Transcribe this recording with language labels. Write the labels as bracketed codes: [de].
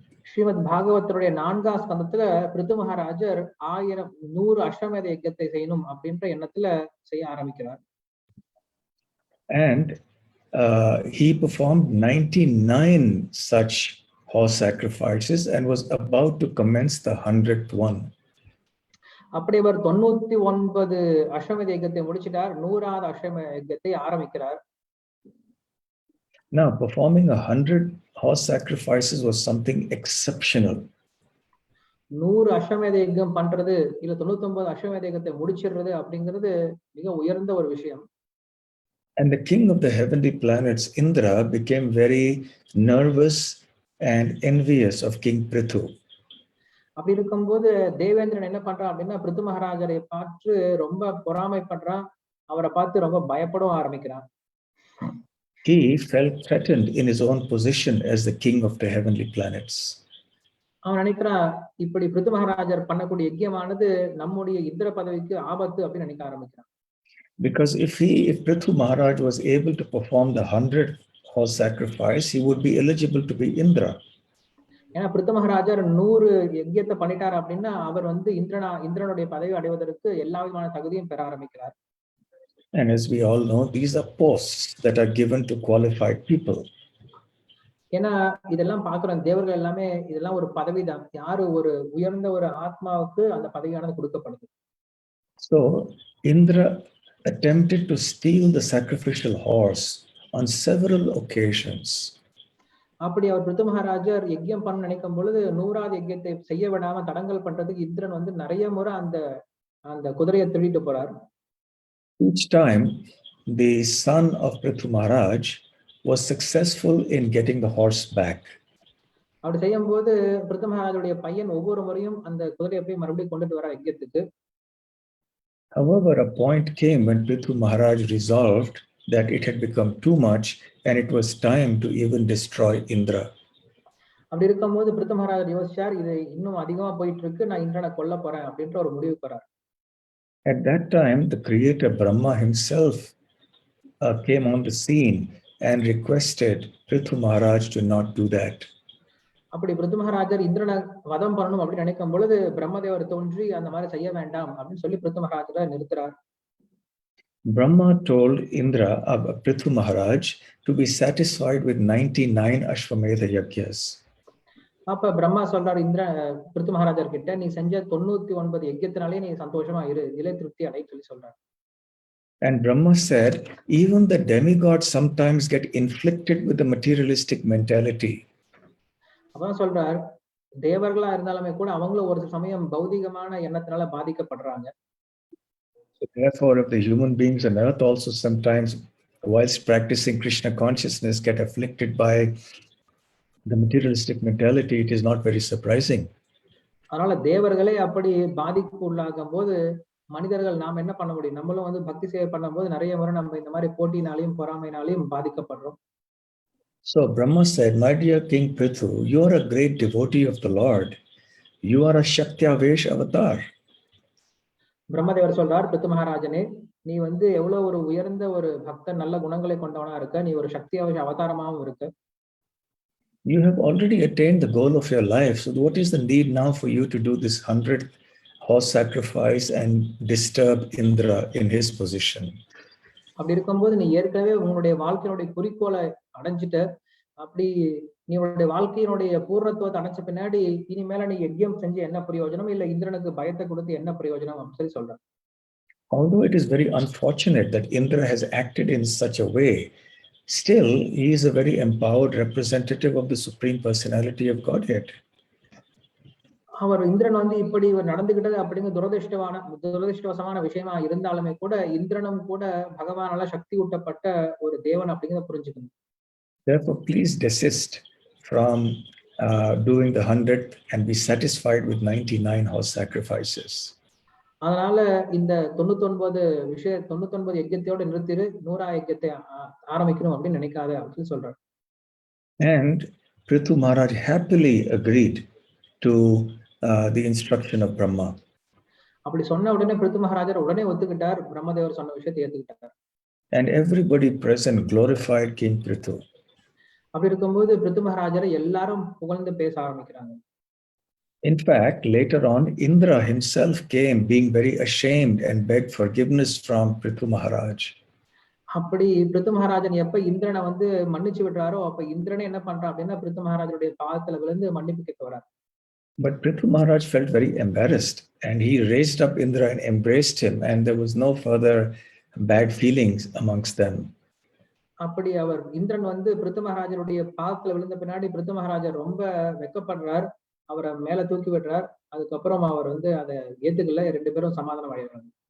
[ta] ஸ்ரீமத் பாகவதருடைய 4ஆம் ஸ்கந்தத்துல பிருது மகாராஜர் 100 அஸ்வமேத யஜ்ஞத்தை செய்யணும் அப்படின்ற எண்ணத்துல செய்ய ஆரம்பிக்கிறார். [en] And he performed 99 such horse sacrifices and was about to commence the 100th one. [ta] அப்படி அவர் 99 அஸ்வமேத யஜ்ஞத்தை முடிச்சிட்டார். 100வது அஸ்வமேத யஜ்ஞத்தை ஆரம்பிக்கிறார். [en] Now performing 100 horse sacrifices was something exceptional. [ta] 100 அஸ்வமேத யஜ்ஞம் பண்றது இல்ல 99 அஸ்வமேத யஜ்ஞத்தை முடிச்சிடுறது அப்படிங்கிறது மிக உயர்ந்த ஒரு விஷயம். [en] And the king of the heavenly planets, Indra, became very nervous and envious of King Prithu. [ta] அப்படி இருக்கும்போது தேவேந்திரன் என்ன பண்றான் அப்படின்னா பிருது மகாராஜரை பார்த்து ரொம்ப பொறாமைப்படுறான். அவரை பார்த்து ரொம்ப பயப்படவும் ஆரம்பிக்கிறான். [en] He felt threatened in his own position as the king of the heavenly planets. [ta] அவன் நினைக்கிறான் இப்படி பிருது மகாராஜர் பண்ணக்கூடிய யஜ்ஞமானது நம்முடைய இந்திர பதவிக்கு ஆபத்து அப்படின்னு நினைக்க ஆரம்பிக்கிறான். [en] Because if Prithu Maharaj was able to perform the 100 horse sacrifice, he would be eligible to be Indra. [ta] ஏன்னா பிருது மகாராஜர் 100 யஜ்ஞத்தை பண்ணிட்டார் அப்படின்னா அவர் வந்து இந்திரனுடைய பதவி அடைவதற்கு எல்லா விதமான தகுதியும் பெற ஆரம்பிக்கிறார். [en] And as we all know, these are posts that are given to qualified people. [ta] ஏன்னா இதெல்லாம் பார்க்கிறோம் தேவர்கள் எல்லாமே இதெல்லாம் ஒரு பதவி தான். யாரு ஒரு உயர்ந்த ஒரு ஆத்மாவுக்கு அந்த பதவியானது கொடுக்கப்படுது. [en] So Indra attempted to steal the sacrificial horse on several occasions. [ta] அப்படி அவர் பிருது மகாராஜர் யஜ்ஞம் பண்ண நினைக்கும் பொழுது 100வது யஜ்ஞத்தை செய்ய விடாம தடங்கல் பண்றதுக்கு இந்திரன் வந்து நிறைய முறை அந்த குதிரையை திருடிட்டு போறார். [en] Each time the son of Prithu Maharaj was successful in getting the horse back. [ta] அப்படி செய்யும்போது பிருது மகாராஜுடைய பையன் ஒவ்வொரு முறையும் அந்த குதிரையை போய் மறுபடியும் கொண்டுட்டு வர யஜ்ஞத்துக்கு. [en] However, a point came when Prithu Maharaj resolved that it had become too much and it was time to even destroy Indra. [ta] அப்படி இருக்கும்போது பிருது மகாராஜர் யோசிச்சார் இது இன்னும் அதிகமா போயிட்டு இருக்கு, நான் இந்திரனை கொல்ல போறேன் அப்படின்ற ஒரு முடிவுக்கு வரார். [en] At that time, the creator Brahma himself came on the scene and requested Prithu Maharaj to not do that. [ta] அப்படி பிருது மகாராஜர் இந்திரனை வதம் பண்ணணும் அப்படின்னு நினைக்கும் பொழுது பிரம்மதேவர் தோன்றி அந்த மாதிரி செய்ய வேண்டாம் அப்படின்னு சொல்லி Prithu மகாராஜரை நிறுத்துறார். [en] Brahma told Indra, Prithu Maharaj, to be satisfied with 99 Ashwamedha Yagyas. [ta] அப்ப பிரம்மா சொல்றாரு பிருது மகாராஜர் கிட்ட, நீ செஞ்ச 99 யஜ்யத்தினாலே நீ சந்தோஷமா இரு, நிலை திருப்தி அடை சொல்லி சொல்றாரு. [en] And Brahma said, even the demigods sometimes get inflicted with the materialistic mentality. [ta] அதான் சொல்றார், தேவர்களா இருந்தாலுமே கூட அவங்களும் ஒரு சமயம் பௌதிகமான எண்ணத்தினால பாதிக்கப்படுறாங்க. [en] So therefore, if the human beings on earth also sometimes, whilst practicing Krishna consciousness, get afflicted by the materialistic mentality, it is not very surprising. [ta] அதனால தேவர்களே அப்படி பாதிப்பு உள்ளாகும் போது மனிதர்கள் நாம் என்ன பண்ண முடியும்? நம்மளும் வந்து பக்தி சேவை பண்ணும்போது நிறைய முறை நம்ம இந்த மாதிரி போட்டினாலையும் பொறாமைனாலையும் பாதிக்கப்படுறோம். [en] So Brahma said, my dear King Prithu, you are a great devotee of the Lord. You are a Shaktyavesh avatar. [ta] பிரம்மதேவர் சொல்றார், பிருது மகாராஜனே, நீ வந்து எவ்வளவு ஒரு உயர்ந்த ஒரு பக்தர், நல்ல குணங்களை கொண்டவனா இருக்க, நீ ஒரு சக்தியாவேஷ அவதாரமாகவும் இருக்க. [en] You have already attained the goal of your life. So what is the need now for you to do this 100th horse sacrifice and disturb Indra in his position? [ta] அப்படி இருக்கும்போது நீ ஏற்கனவே உன்னுடைய வாழ்க்கையினுடைய குறிக்கோளை அடைஞ்சிட்ட. அப்படி நீ உன்னுடைய வாழ்க்கையினுடைய பூர்ணத்துவத்தை அடைச்ச பின்னாடி இனிமேல நீ யஜ்யம் செஞ்சு என்ன பிரயோஜனம், இல்ல இந்திரனுக்கு பயத்தை கொடுத்து என்ன பிரயோஜனம் அப்படின்னு சொல்லி சொல்ற. [en] Although it is very unfortunate that Indra has acted in such a way, still he is a very empowered representative of the Supreme Personality of Godhead. [ta] அவர் இந்திரன் வந்து இப்படி நடந்துகிட்டது அப்படிங்கிற துரதிருஷ்டவசமான விஷயமா இருந்தாலுமே கூட இந்திரனும் கூட பகவானால சக்தி ஊட்டப்பட்ட ஒரு தேவன் அப்படிங்கிறத புரிஞ்சுக்கணும். [en] Therefore, please desist from doing the 100th and be satisfied with 99 horse sacrifices. [ta] அதனால இந்த 99 யஜ்யத்தோட நிறுத்திரு, 100 யஜ்யத்தை ஆரம்பிக்கணும் அப்படின்னு நினைக்காத அப்படின்னு சொல்றாரு. [en] And Prithu Maharaj happily agreed to the instruction of Brahma. [ta] அப்படி சொன்ன உடனே பிருது மகாராஜர் உடனே ஒத்துக்கிட்டார், பிரம்மதேவர் சொன்ன விஷயத்தை ஏத்துக்கிட்டார். [en] And everybody present glorified King Prithu. [ta] அப்படி இருக்கும்போது பிருது மகாராஜரை எல்லாரும் புகழ்ந்து பேச ஆரம்பிக்கிறாங்க. [en] In fact, later on, Indra himself came being very ashamed and begged forgiveness from Prithu Maharaj. [ta] அப்படி பிருது மகாராஜன் எப்ப இந்திரனை வந்து மன்னிச்சு விடுறாரோ அப்ப இந்திரனே என்ன பண்றான் அப்படின்னா பிருது மகாராஜனுடைய பாதத்துல விழுந்து மன்னிப்பு கேட்க வரார். [en] But Prithu Maharaj felt very embarrassed and he raised up Indra and embraced him, and there was no further bad feelings amongst them. [ta] அப்படி அவர் இந்திரன் வந்து பிருது மகாராஜனுடைய பாதத்துல விழுந்த பின்னாடி பிருது மகாராஜர் ரொம்ப வெக்கப்படுறார், அவரை மேல தூக்கி விடுறார். அதுக்கப்புறம் அவர் வந்து அதை ஏத்துக்கல, 2 பேரும் சமாதானம் அடைகிறாங்க.